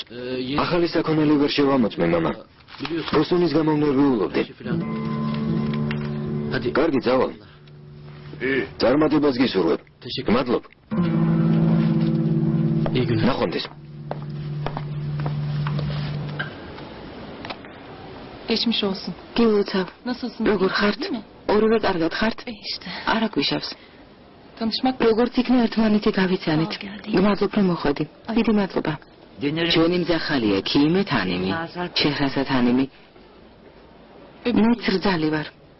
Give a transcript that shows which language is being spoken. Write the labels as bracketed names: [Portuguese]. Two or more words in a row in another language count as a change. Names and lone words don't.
[Georgian] ახალი საქონელი ვერ შევამოწმე, მამა. ბოსტონის გამო ნერვიულობდი. კარგი, წავალ. წარმატებას გისურვებ. გმადლობ. ნახვამდის. [Turkish] Geçmiş olsun. [Georgian] გილოცავ. [Turkish] Nasılsın? [Georgian] როგორ ხართ? ორივე კარგად ხართ? [Turkish] İşte. [Georgian] არა გვიშავს. [Turkish] Tanışmak [Georgian] როგორც იქნა ერთმანეთი გავიცანით. მადლობ რომ მოხვედი. დიდი მადლობა. ჩვენი მძახალია ქიმე თანიმი, შეხრასა თანიმი. მე წრძალი ვარ.